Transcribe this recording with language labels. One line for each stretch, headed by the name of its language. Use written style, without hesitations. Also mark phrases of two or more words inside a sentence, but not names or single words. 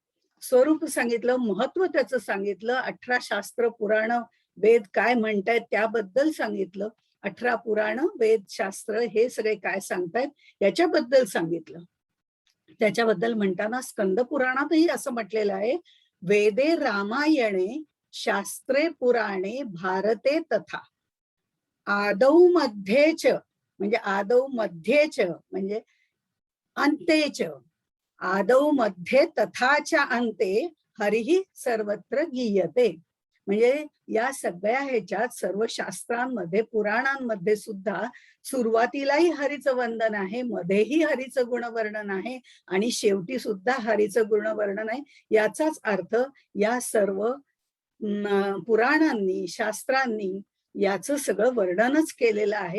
Marathi: महत्व त्याचं सांगितलं. 18 शास्त्र पुराण वेद काय म्हणतायत त्याबद्दल सांगितलं. 18 पुराण वेद शास्त्र हे सगळे काय सांगतायत याच्याबद्दल सांगितलं. त्याच्याबद्दल म्हणताना स्कंद पुराणातही असं म्हटलेलं आहे,
Sanskrit: वेदे रामायणे शास्त्रे पुराणे भारते तथा आदौ मध्येच म्हणजे आदौ मध्येच म्हणजे अंतेच आदौ मध्ये तथाच्या अंते हरिही सर्वत्र गीयते.
Marathi: म्हणजे या सगळ्या ह्याच्यात सर्व शास्त्रांमध्ये पुराणांमध्ये सुद्धा सुरुवातीलाही हरीचं वंदन आहे, मध्येही हरीचं गुणवर्णन आहे आणि शेवटी सुद्धा हरीचं गुणवर्णन आहे. याचाच अर्थ या सर्व पुराणांनी शास्त्रांनी याचं सगळं वर्णनच केलेलं आहे.